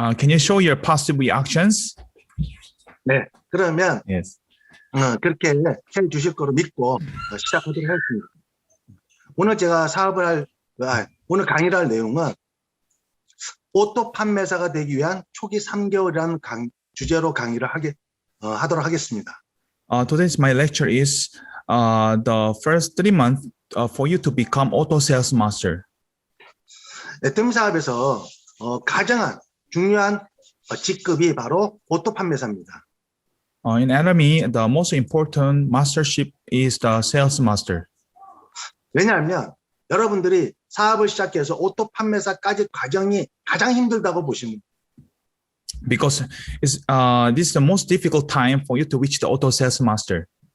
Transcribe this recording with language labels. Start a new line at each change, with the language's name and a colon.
English: Can you show your positive reactions?
Korean: 네, 그러면
English: Yes.
Korean: 그렇게 해주실 거로 믿고 시작하도록 하겠습니다. 오늘 제가 오늘 강의를 할 내용은 오토 판매사가 되기 위한 초기 3개월이라는 주제로 강의를 하도록 하겠습니다.
English: Today's my lecture is the first 3 months for you to become auto sales master.
Korean: 애터미 사업에서 가장 중요한 직급이 바로 오토 판매사입니다.
English: In Atomy, the most important mastership is the sales master.
Korean: 왜냐하면 여러분들이 사업을 시작해서 오토 판매사까지 과정이 가장 힘들다고 보시면
English: Because this is the most difficult time for you to reach the auto sales master.